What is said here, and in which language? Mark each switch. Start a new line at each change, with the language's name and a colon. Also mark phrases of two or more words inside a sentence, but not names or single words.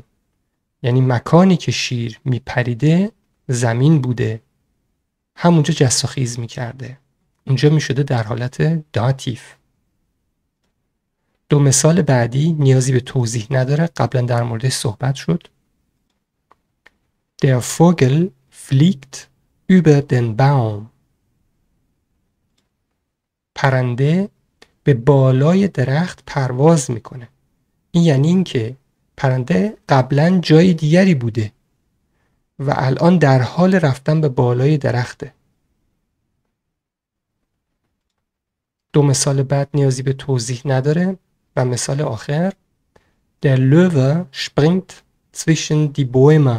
Persian: یعنی مکانی که شیر میپریده زمین بوده، همونجا جست و خیز میکرده. اونجا میشده در حالت داتیف. دو مثال بعدی نیازی به توضیح نداره، قبلا در موردش صحبت شد.
German: Der Vogel fliegt über den Baum.
Persian: پرنده به بالای درخت پرواز میکنه. این یعنی این که پرنده قبلا جای دیگری بوده و الان در حال رفتن به بالای درخته. دو مثال بعد نیازی به توضیح نداره و مثال آخر
German: Der Löwe springt zwischen die Bäume.